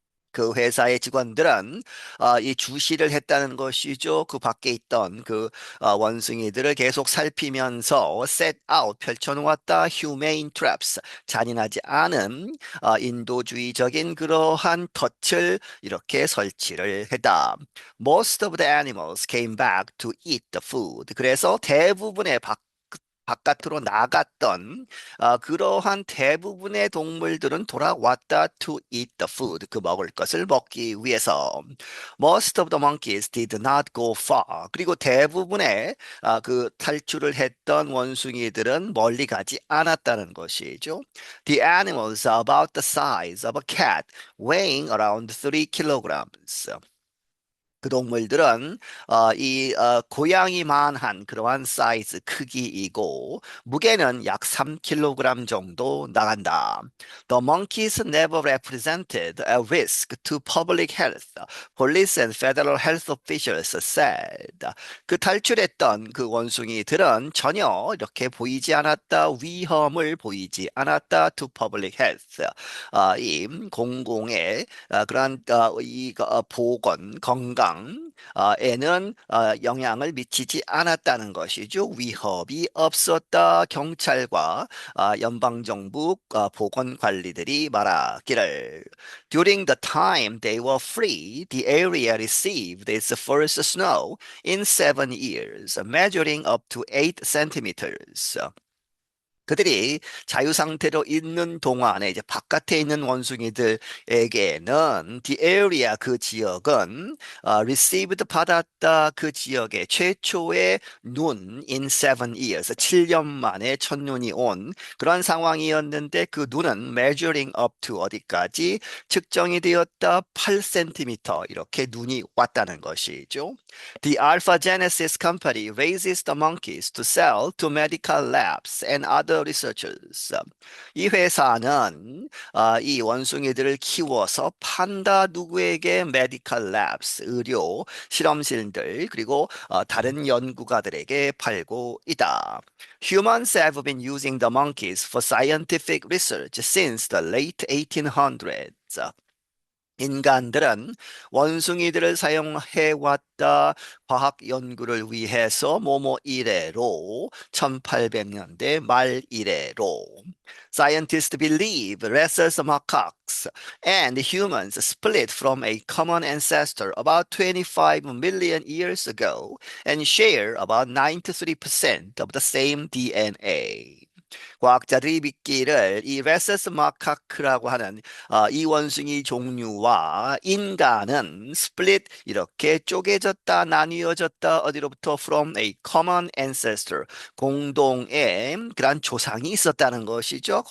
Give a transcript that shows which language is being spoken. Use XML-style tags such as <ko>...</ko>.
<ko>그 회사의 직원들은 이 주시를 했다는 것이죠. 그 밖에 있던 원숭이들을 계속 살피면서</ko> <en>set out</en> <ko>펼쳐놓았다.</ko> <en>humane traps</en> <ko>잔인하지 않은 인도주의적인 그러한 덫을 이렇게 설치를 했다.</ko> <en>Most of the animals came back to eat the food.</en> <ko>그래서 대부분의 바깥으로 나갔던 그러한 대부분의 동물들은 돌아왔다</ko> <en>to eat the food</en> <ko>그 먹을 것을 먹기 위해서</ko> <en>most of the monkeys did not go far</en> <ko>그리고 대부분의 그 탈출을 했던 원숭이들은 멀리 가지 않았다는 것이죠.</ko> <en>The animals are about the size of a cat weighing around 3 kilograms.</en> <ko>그 동물들은 고양이만한 그러한 사이즈 크기이고 무게는 약 3kg 정도 나간다.</ko> <en>The monkeys never represented a risk to public health. Police and federal health officials said.</en> <ko>그 탈출했던 그 원숭이들은 전혀 이렇게 보이지 않았다. 위험을 보이지 않았다.</ko> <en>To public health.</en> <ko>이 공공의 그러한 보건, 건강에는 영향을 미치지 않았다는 것이죠. 위협이 없었다. 경찰과 연방정부 보건관리들이 말하기를.</ko> <en>During the time they were free, the area received its first snow in 7 years, measuring up to 8 centimeters.</en> <ko>그들이 자유 상태로 있는 동안에 이제 바깥에 있는 원숭이들에게는</ko> <en>the area</en> <ko>그 지역은</ko> <en>received</en> <ko>받았다 그 지역의 최초의 눈</ko> <en>in 7 years</en> <ko>7년 만에 첫눈이 온 그런 상황이었는데 그 눈은</ko> <en>measuring up to</en> <ko>어디까지 측정이 되었다 8cm 이렇게 눈이 왔다는 것이죠.</ko> <en>The Alpha Genesis Company raises the monkeys to sell to medical labs and other researchers.</en> <ko>이 회사는 이 원숭이들을 키워서 판다 누구에게</ko> <en>medical labs,</en> <ko>의료 실험실들 그리고 다른 연구가들에게 팔고 있다.</ko> <en>Humans have been using the monkeys for scientific research since the late 1800s.</en> <ko>인간들은 원숭이들을 사용해왔다 과학 연구를 위해서 뭐뭐 이래로 1800년대 말 이래로</ko> <en>Scientists believe rhesus macaques and humans split from a common ancestor about 25 million years ago and share about 93% of the same DNA.</en> <ko>과학자들이 믿기를 이 레세스 마카크라고 하는 이 원숭이 종류와 인간은 split 이렇게 쪼개졌다 나뉘어졌다 어디로부터</ko> <en>from a common ancestor</en> <ko>공동의 그런 조상이 있었다는 것이죠.</ko>